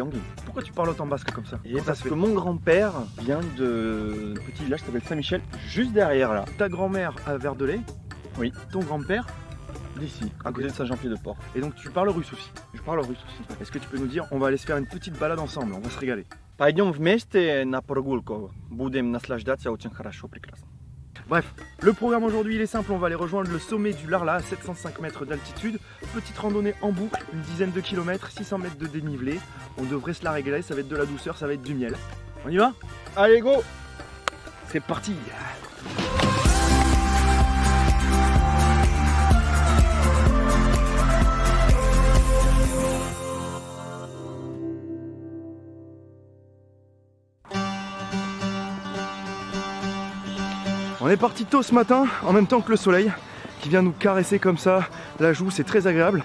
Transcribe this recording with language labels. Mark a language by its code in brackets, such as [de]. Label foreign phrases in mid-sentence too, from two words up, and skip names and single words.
[fr] Pourquoi tu parles autant basque comme ça? Et parce que mon grand-père vient de petit village qui s'appelle Saint-Michel, juste derrière là. Ta grand-mère à Verdelais? Oui. Ton grand-père? D'ici, à côté de Saint-Jean-Pied-de-Port. Et donc tu parles russe aussi? Je parle russe aussi. Est-ce que tu peux nous dire, on va aller se faire une petite balade ensemble, on va se régaler? [ru] Пойдем вместе на прогулку. Будем наслаждаться очень хорошо, прекрасно. [fr] Bref, le programme aujourd'hui il est simple, on va aller rejoindre le sommet du Larla à 705 mètres d'altitude. Petite randonnée en boucle, une dizaine de kilomètres, 600 mètres de dénivelé. On devrait se la régaler, ça va être de la douceur, ça va être du miel. On y va? Allez, go! C'est parti! On est parti tôt ce matin, en même temps que le soleil qui vient nous caresser comme ça la joue, c'est très agréable.